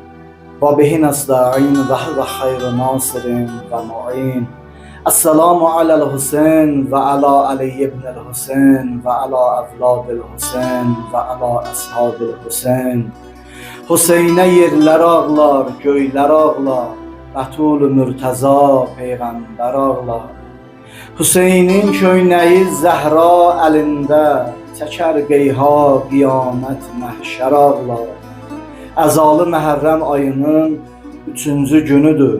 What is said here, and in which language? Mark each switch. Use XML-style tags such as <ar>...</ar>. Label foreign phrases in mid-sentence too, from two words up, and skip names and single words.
<ar>وبه نستعين وهو خير ناصرين ومعين. السلام على الحسين وعلى علي بن الحسين وعلى أولاد الحسين وعلى أصحاب الحسين.</ar> <az>Hüseyin'e yerler ağlar, göyler ağlar, Bətul-ü Mürtəza peyğəmbər ağlar. Hüseynin köynəyi Zəhra əlində, çəkər qeyha qiyamət məhşər ağlar. Əzalı Məhərrəm ayının 3-cü günüdür.</az>